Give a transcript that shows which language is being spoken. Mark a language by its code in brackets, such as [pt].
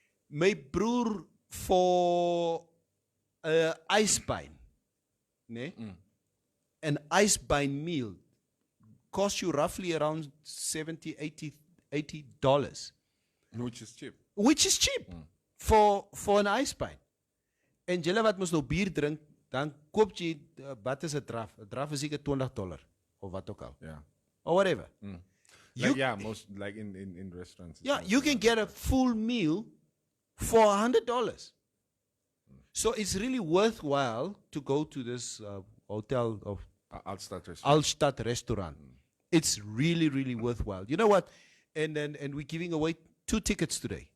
[af] My broer for ijsbein, nee? [en] An ijsbein meal costs you roughly around $70, $80. Which is cheap. Which is cheap for an ijsbein. [af] En julle wat mos nou bier drink, dan koop jy, wat is 'n draf? 'n Draf is seker $20 of wat ook al. [en] Yeah. Or whatever. Most like in restaurants. Yeah, you can get a full meal for $100. So it's really worthwhile to go to this hotel of Altstad restaurant. It's really, really worthwhile. You know what? And we're giving away 2 tickets today.